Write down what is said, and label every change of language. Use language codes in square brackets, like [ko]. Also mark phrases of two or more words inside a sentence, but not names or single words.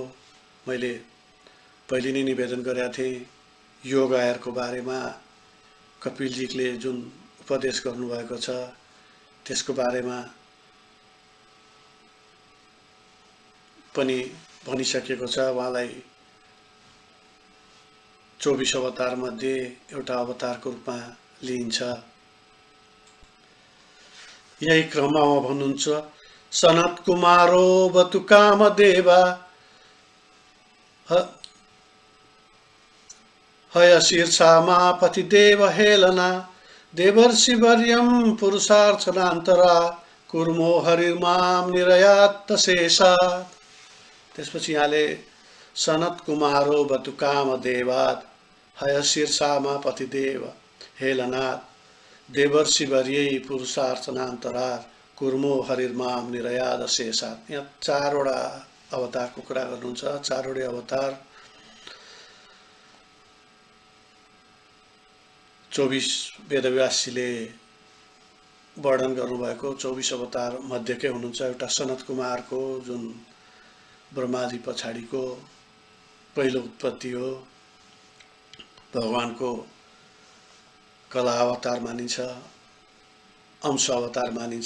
[ne] मैले पहिले नै निवेदन गरेका थिएँ योग आहारको बारेमा कपिलजीले जुन उपदेश गर्नुभएको छ त्यसको बारेमा पनि भनिसकेको छ। उहाँलाई 24 अवतार मध्ये एउटा अवतारको रूपमा लिइन्छ। यही क्रममा भन्नुहुन्छ [sa] सनत कुमारो बतु कामदेवा हय शीर्षामा पतिदेव हेलना देवर्षिवर्यं पुरुषार्थनान्तरा कुर्मो हरिर्मां निरयात्त शेषात्। [ne] त्यसपछि यहाँले [sa] सनत कुमारो बतु कामदेवात् हय शीर्षामा पतिदेव हेलनात् देवर्षिवर्यै पुरुषार्थनान्तरात् कुर्मो हरिर्माम निरयाद शेषात्। [ne] यहाँ चारवटा अवतारको कुरा गर्नुहुन्छ। चारवटै अवतार 24 वेदव्यासजीले वर्णन गर्नुभएको 24 अवतार मध्येकै हुनुहुन्छ। एउटा सनत कुमारको जुन ब्रह्माजी पछाडिको पहिलो उत्पत्ति हो, भगवानको कला अवतार मानिन्छ, अंश अवतार मानिन्छ।